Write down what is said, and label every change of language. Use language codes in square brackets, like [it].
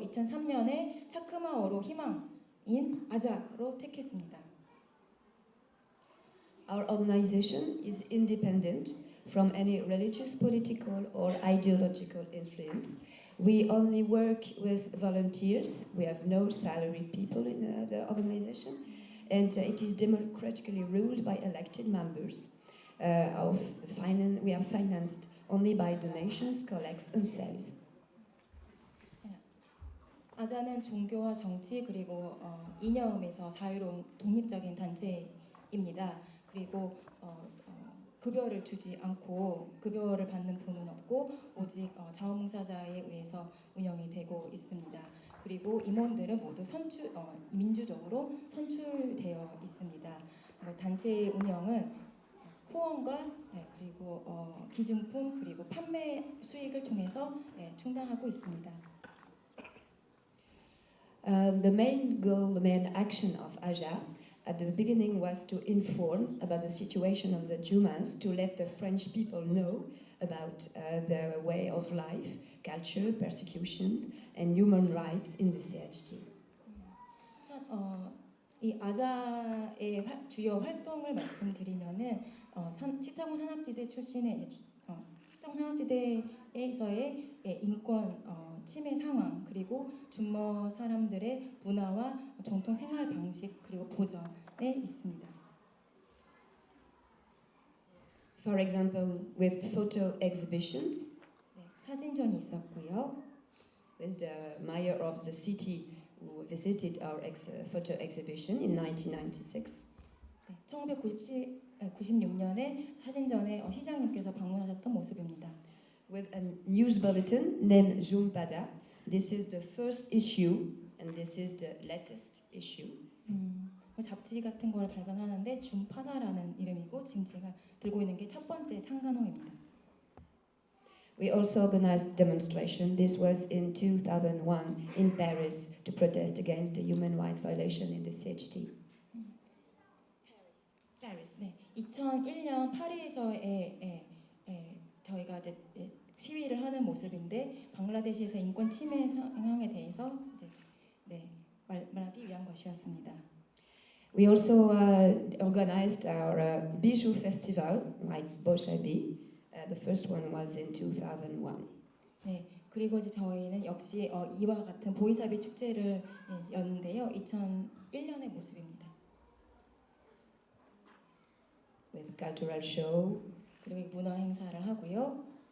[ko] 2003년에 차크마어로 희망인 아자로 택했습니다. [en] Our organization is independent from any religious, political, or ideological influence. We only work with volunteers. We have no salaried people in the organization, and it is democratically ruled by elected members. We are financed only by donations, collects, and sales. [ko] 아자는 종교와 정치 그리고 이념에서 자유로운 독립적인 단체입니다. 그리고 급여를 주지 않고 급여를 받는 분은 없고 오직 자원봉사자에 의해서 운영이 되고 있습니다. 그리고 임원들은 모두 민주적으로 선출되어 있습니다. 단체의 운영은 후원과 그리고 기증품 그리고 판매 수익을 통해서 충당하고 있습니다. [en] The main goal, the main action of AJA at the beginning was to inform about the situation of the Jumas, to let the French people know about their way of life, culture, persecutions, and human rights in the CHT. [ko] 이 아자의 주요 활동을 말씀드리면은 치타공 산악지대 출신의 치타공 산악지대에서의 인권 침해 상황 그리고 준머 사람들의 문화와 전통 생활 방식 그리고 보전에 있습니다. [en] For example, with photo exhibitions, [ko] 사진전이 있었고요. [en] with the mayor of the city who visited our photo exhibition in 1996. [ko] 1996년에 사진전에 시장님께서 방문하셨던 모습입니다. [en] With a news bulletin named Jumpada. This is the first issue and this is the latest issue. [ko] 잡지 같은 걸 발간하는데 줌파다라는 이름이고 지금 제가 들고 있는 게 첫 번째 창간호입니다. [en] We also organized demonstration. This was in 2001 in Paris to protest against the human rights violation in the CHT. Paris. [ko] 네, 2001년 파리에서의 저희가 이제 시위를 하는 모습인데 방글라데시에서 인권 침해 상황에 대해서 이제 말하기 위한 것이었습니다. [en] We also organized our bijou festival, like Boshabi. The first one was in 2001. [ko] 네, 그리고 이제 저희는 역시 이와 같은 보이사비 축제를 였는데요. 2001년의 모습입니다. [en] With cultural show. [ko] 그리고 문화 행사를 하고요.